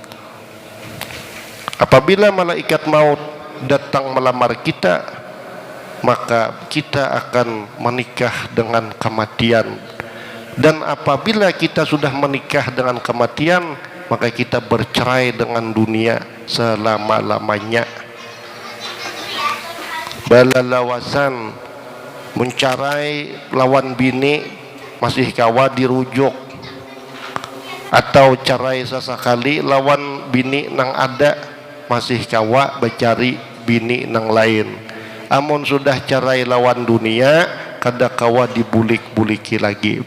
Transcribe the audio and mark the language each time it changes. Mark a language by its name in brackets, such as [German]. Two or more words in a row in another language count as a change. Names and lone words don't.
[Indonesian] Apabila malaikat maut datang melamar kita, maka kita akan menikah dengan kematian. Dan apabila kita sudah menikah dengan kematian, maka kita bercerai dengan dunia selama-lamanya. [Banjar] Balalawasan mencarai lawan bini masih kawa dirujuk, atau cerai sesekali lawan bini nang ada masih kawa becari bini nang lain. Amun sudah cerai lawan dunia, kada kawa dibulik-buliki lagi.